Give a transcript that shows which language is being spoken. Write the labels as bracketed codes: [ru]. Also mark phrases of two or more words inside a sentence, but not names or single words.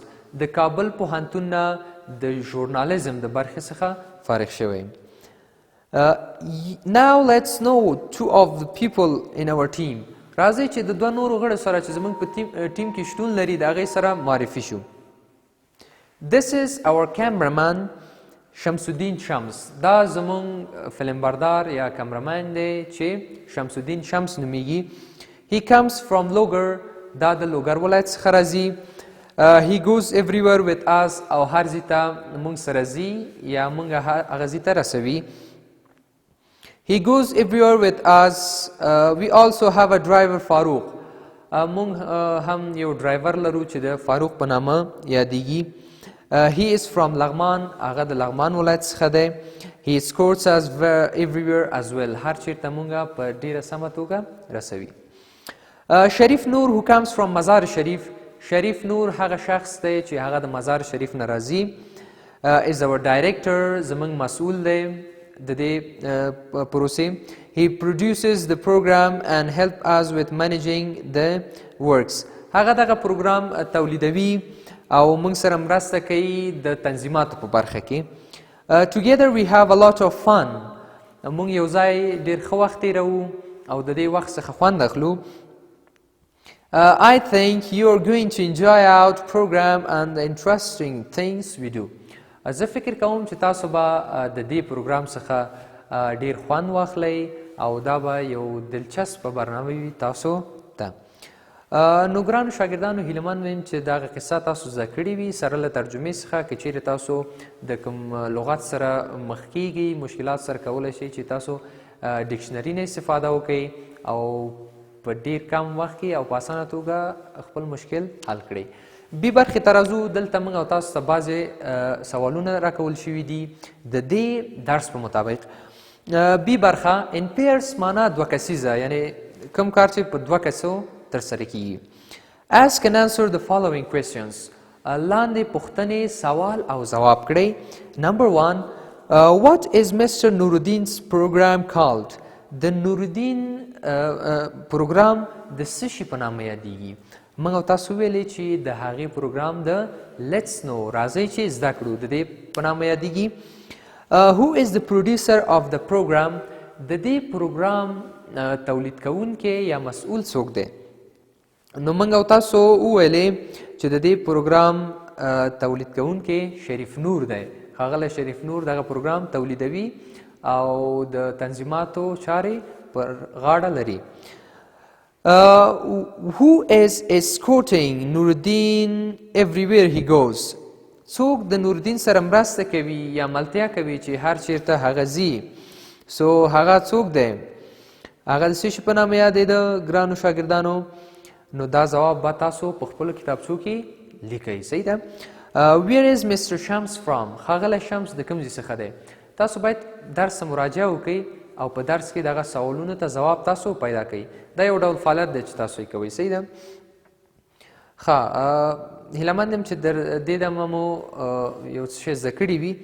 [ps] د کابل پوهنتون نه د ژورنالیزم د برخې څخه فارغ شوی. [en] Now let's know two of the people in our team. [ps] راځئ چې د دوه نورو غړو سره چې زموږ په ټیم کې شتون لري د هغې سره معرفي شو. [en] This is our cameraman شمس الدین شمس. [ps] دا زمون فلمبردار یا کمرمن دی چې شمس الدین شمس نومیږي. [en] He comes from Logar. [ps] دا د لوګر ولایت څخه راځي. [en] He goes everywhere with us. [ps] او هر ځای ته موږ سره ځي یا موږ هغه ځای ته رسوي. [en] He goes everywhere with us. We also have a driver Farouk. [ps] موږ هم یو ډرایور لرو چې د فاروق په نامه یادیږي. [en] He is from لغمان. [ps] هغه د لغمان ولایت څخه دی. [en] He escorts us everywhere as well. [ps] هر چیرته موږ په ډیره سمه توګه رسوي. [en] شریف نور who comes from مزار شریف. [ps] شریف نور هغه شخص دی چې هغه د مزار شریف نه راځي. [en] is our director. [ps] زموږ مسؤل دی د دې پروسې. [en] He produces the program and help us with managing the works. [ps] هغه دغه پروګرام تولیدوي او موږ سره مرسته کوي د تنظیماتو په برخه کې. [en] Together we have a lot of fun. [ps] موږ یو ځای ډېر ښه وخت تېروو او د دې وخت څخه خوند اخلو. [en] I think you are going to enjoy our program and the interesting things we do. [ps] زه فکر کوم چې تاسو به د دې پروګرام څخه ډېر خوند واخلئ او دا به یو دلچسپه برنامه وي تاسو ته. نو ګرانو شاګردانو هیلهمند یم چې دغه قصه تاسو زده کړې وي سره له ترجمې څخه. که چیرې تاسو د کوم لغت سره مخ کیږئ مشکلات سره کولی شئ چې تاسو ډکشنري نه استفاده وکړئ او په ډېر کم وخت کې او په اسانه توګه خپل مشکل حل کړئ. بی برخې ته راځو. دلته موږ او تاسو ته بعضې سوالونه راکول شوي دي د دې درس په مطابق. بی برخه [en] in pairs [ps] معنا دوه کسیزه یعنی کوم کار چې په دوه کسو ترسره کیږي. [en] Ask and answer the following questions. [ps] لاندې پوښتنې سوال او ځواب کړئ. [en] Number 1. What is Mr. Nuruddin's program called? [ps] د نورالدین پروګرام د څه شي په نامه یادیږي؟ موږ او تاسو ویلې چې د هغې پروګرام د [en] Let's know [ps] راځئ چې زده کړو د دې په نامه یادیږي. [en] Who is the producer of the program? [ps] د دې پروګرام تولید کوونکی یا مسؤل څوک دی؟ نو موږ او تاسو وویلې چې د دې پروګرام تولید کوونکی شریف نور دی. ښاغلی شریف نور دغه پروګرام تولیدوي او د تنظیماتو چارې پر غاړه لري. [en] Who is escorting Nuruddin everywhere he goes? [ps] څوک د نوردین سره مرسته کوي یا ملتیا کوي چې هر چیرته هغه ځي؟ سو هغه څوک دی؟ هغه د څه شي په نامه یادېده ګرانو شاګردانو؟ نو دا ځواب به تاسو په خپلو کتابچو کې لیکئ. صحیح ده. [en] Where is Mr. Shams from? [ps] ښاغلی شمس د کوم ځای څخه دی؟ تاسو باید درس مراجعه وکئ او په درس کې دغه سوالونو ته ځواب تاسو پیدا کړئ. دا یو ډول فعالیت دی چې تاسو یې کوئ. صحیح ده. ښه هیلهمند یم چې د دې دمه مو یو څه شی زده کړي وي.